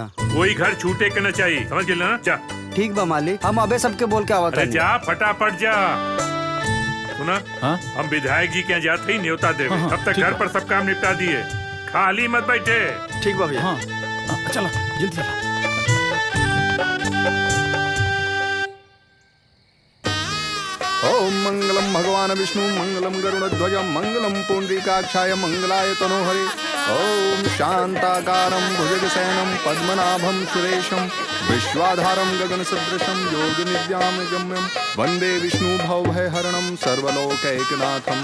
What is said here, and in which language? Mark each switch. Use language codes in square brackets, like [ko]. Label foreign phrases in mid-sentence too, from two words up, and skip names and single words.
[bho] कोई घर छूटे के न चाहिए, समझ गए ना? जा ठीक बा मालिक, हम अबे सबके बोल के आवत अरे हनी। जा फटाफट जा। सुना, हम विधायक जी के यहाँ जाते ही न्योता देवे। हाँ, अब तक ठीक घर बा। पर सब काम निपटा दिए, खाली मत बैठे। ठीक बा भैया। चला जल्दी चला। [sa] ओम मंगलम भगवान विष्णु मंगलम गरुड़ध्वज मंगलम पुंडरीकाक्षाय मंगलाय तनोहरे। ओम शांताकारं भुजगशयनं पद्मनाभं सुरेशं विश्वाधारं गगनसदृशं योगनिद्यां गम्यं वन्दे विष्णु भवभयहरणं सर्वलोकैकनाथम्।